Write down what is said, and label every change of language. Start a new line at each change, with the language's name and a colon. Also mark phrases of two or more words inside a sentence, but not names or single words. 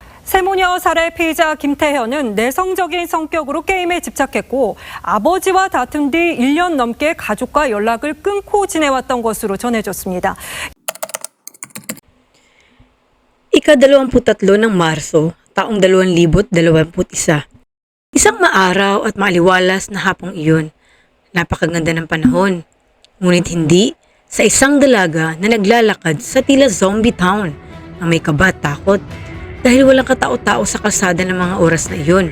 Korean: 세모녀 살해 피의자 김태현은 내성적인 성격으로 게임에 집착했고 아버지와 다툰 뒤 1년 넘게 가족과 연락을 끊고 지내왔던 것으로 전해졌습니다.
Filipino: Ika-23 ng Marso, taong 2021. Isang maaraw at maaliwalas na hapong iyon. Napakaganda ng panahon. Ngunit hindi sa isang dalaga na naglalakad sa tila zombie town na may kaba at takot dahil walang katao-tao sa kalsada ng mga oras na iyon.